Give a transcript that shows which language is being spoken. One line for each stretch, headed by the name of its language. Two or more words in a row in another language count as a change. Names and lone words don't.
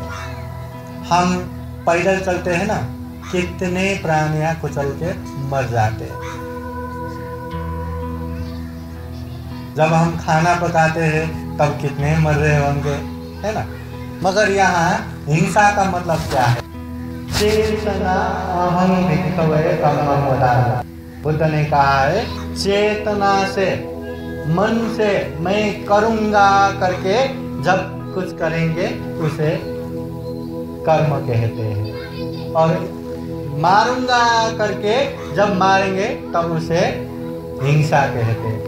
Hindi: हम पैदल चलते हैं ना, कितने प्राणियां कुचल के मर जाते हैं। जब हम खाना पकाते हैं तब कितने मर रहे होंगे, है ना? मगर यहाँ हिंसा का मतलब क्या है?
Pali: चेतना अहं भिक्खवे कम्मं वदामि।
Hindi: बुद्ध ने कहा है चेतना से, मन से मैं करूँगा करके जब कुछ करेंगे उसे कर्म कहते हैं, और मारूंगा करके जब मारेंगे तब उसे हिंसा कहते हैं।